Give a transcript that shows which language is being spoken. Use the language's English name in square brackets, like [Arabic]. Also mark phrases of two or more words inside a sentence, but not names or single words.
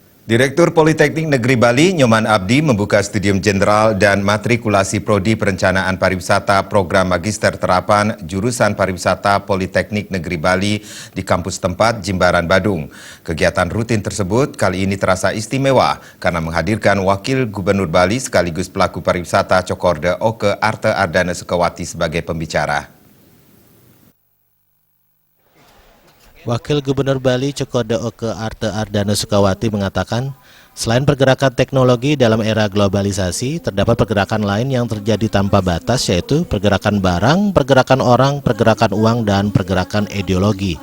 [Indonesian] Direktur Politeknik Negeri Bali, Nyoman Abdi, membuka Studium Jenderal dan Matrikulasi Prodi Perencanaan Pariwisata Program Magister Terapan Jurusan Pariwisata Politeknik Negeri Bali di kampus tempat Jimbaran, Badung. Kegiatan rutin tersebut kali ini terasa istimewa karena menghadirkan Wakil Gubernur Bali sekaligus pelaku pariwisata Cokorda Oke Arte Ardana Sukawati sebagai pembicara. Wakil Gubernur Bali Cokorda Oke Arte Ardana Sukawati mengatakan, selain pergerakan teknologi dalam era globalisasi, terdapat pergerakan lain yang terjadi tanpa batas, yaitu pergerakan barang, pergerakan orang, pergerakan uang, dan pergerakan ideologi.